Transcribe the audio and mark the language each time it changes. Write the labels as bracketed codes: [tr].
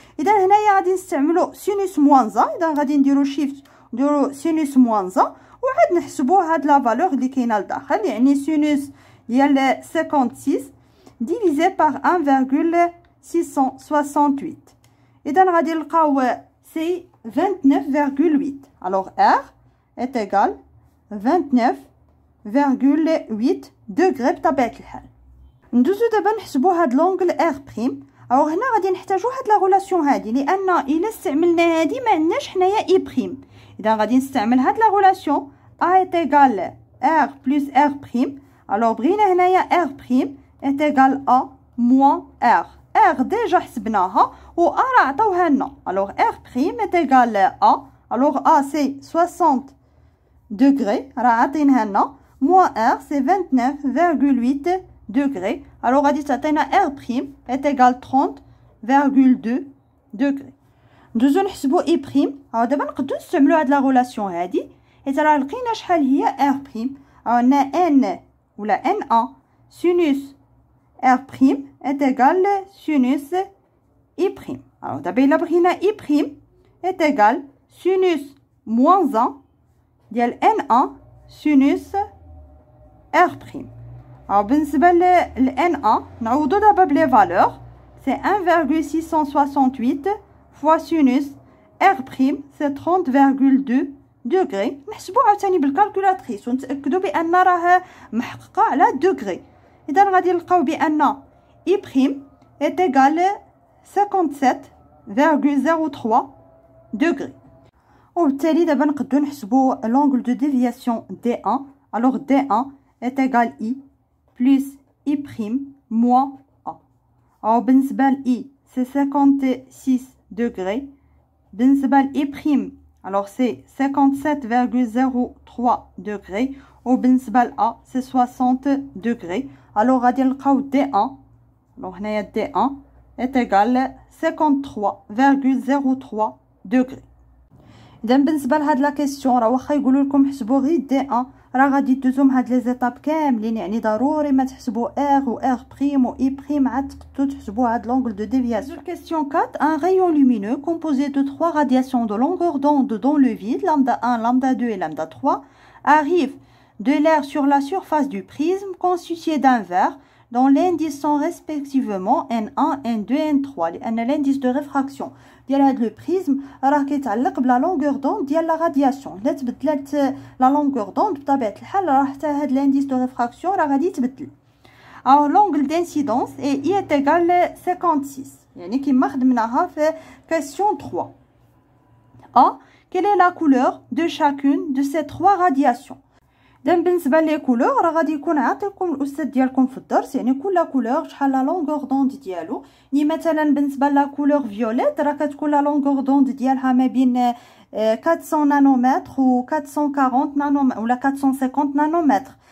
[ar] إذا هنايا غادي نستعملو سينوس موان 1 إذا غادي نديرو شيفت نديرو سينوس موان 1 وعاد نحسبو هاد لا فالور اللي كاينه لداخل يعني سينوس ديال 56 [fr] divisé par [ar] 1,668. إذا غادي نلقاو سي 29,8. [fr] alors R est égal 29,8 degrés [ar] بطبيعة الحال. ندوزو دابا نحسبو هاد لونغل R بريم. أو هنا غادي نحتاجو هاد لا غولاسيون هادي لأن إلا استعملنا هادي ما عندناش حنايا إي بريم. إذا غادي نستعمل هاد لا غولاسيون [fr] A est égal R plus R prime. alors [ar] بغينا هنايا [fr] R prime est égal à moins R. [ar] ار ديجا حسبناها و ا راه عطاوها لنا. الوغ ار بريم ايت ايغال ا. الوغ ا سي 60 دوغري راه عاطينها لنا، موان ار سي 29.8 دوغري. الوغ غادي تعطينا ار بريم ايت ايغال 30.2 دوغري. ندوزو نحسبو اي بريم. دابا نقدروا نستعملوا هاد لا غولاسيون هادي حيت راه لقينا شحال هي ار بريم. عندنا ان ولا ان ا سينوس ار بريم [fr] est égal sinus i prime. Alors [ar] دابا الا بغينا اي بريم [fr] est égal sinus moins 1 [ar] ديال [fr] n1 sinus r prime. [ar] Alors بالنسبه ل n1 نعوضو دابا بلي فالور، سي 1,668 [fr] fois sinus r prime [ar] سي 30.2 دوغري. نحسبو عاوتاني بالكالكولاتريس ونتاكدوا بان راه محققه على دوغري. اذا غادي نلقاو بان [fr] I prime est égal à 57.03 degrés. [ar] وبالتالي دابا نقدروا نحسبوا [fr] l'angle de déviation D1. Alors D1 est égal I plus I prime moins A. Alors [ar] بالنسبه ل [fr] I c'est 56 degrés. [ar] بالنسبه ل [fr] I prime alors c'est 57.03 degrés. [ar] وبالنسبه ل [fr] A c'est 60 degrés. [ar] Alors غادي نلقاو D1. [fr] Donc [ar] هنايا [fr] D1 est égal 53.03 degrés. [ar] اذا بالنسبه لهاد لا كيسيون راه واخا يقولوا لكم حسبوا غير D1 راه غادي دوزو من هاد لي زيتاب كاملين، يعني ضروري ما تحسبوا R و R prime و I prime عاد تقدروا تحسبوا هاد [fr] l'angle de déviation. Question 4, un rayon lumineux composé de 3 radiations de longueur d'onde dans le vide, lambda 1, lambda 2 et lambda 3, arrive de l'air sur la surface du prisme constitué d'un verre dont l'indice sont respectivement N1, N2, N3 [ar] لأن [fr] l'indice de réfraction [ar] ديال هاد لو بريزم راه كيتعلق بلا لونغور دوند ديال لا رادياسيون. الا تبدلات لا لونغور دوند بطبيعه الحال راه حتى هاد [fr] l'indice de réfraction [ar] راه غادي يتبدل. [fr] Alors l'angle d'incidence est I est égal 56 [ar] يعني كيما خدمناها في [fr] question 3. A, quelle est la couleur de chacune de ces 3 radiations? [ar] دابا بالنسبه لي كولور راه غادي يكون عاطيكم الاستاذ ديالكم في الدرس، يعني كل كولور شحال لا لونغور دوند ديالو. يعني مثلا بالنسبه لا كولور فيوليت راه كتكون لا لونغور دوند ديالها ما بين 400 نانومتر و 440 نانومتر ولا 450 نانومتر.